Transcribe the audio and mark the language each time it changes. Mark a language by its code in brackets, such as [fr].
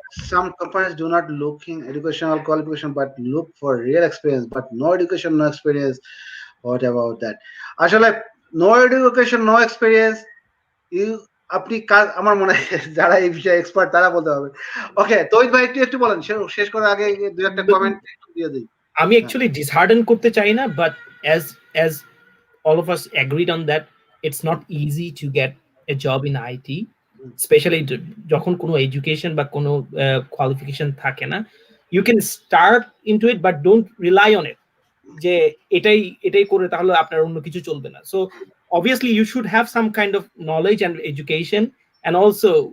[en] Some companies do not look in educational qualification but look for real experience, but no education, no experience. What about that? [bn] আসলে [en] no education, no experience, [bn] আপনি আমার মনে হয় যারা এই বিষয়ে expert তারা বলতে হবে। ওকে, তৌহিদ ভাই একটু বলেন, শেষ করার আগে দুই একটা কমেন্ট দিয়ে দিই। আমি অ্যাকচুয়ালি ডিসহার্ডেন করতে চাই না, but [en] as all of us agreed on that, it's not easy to get a job in IT, especially [bn] যখন কোনো এডুকেশন বা কোনো কোয়ালিফিকেশন থাকে না। [en] You can start into it but don't rely on it, [bn] যে এটাই করে তাহলে আপনার অন্য কিছু চলবে না। [en] So obviously you should have some kind of knowledge and education and also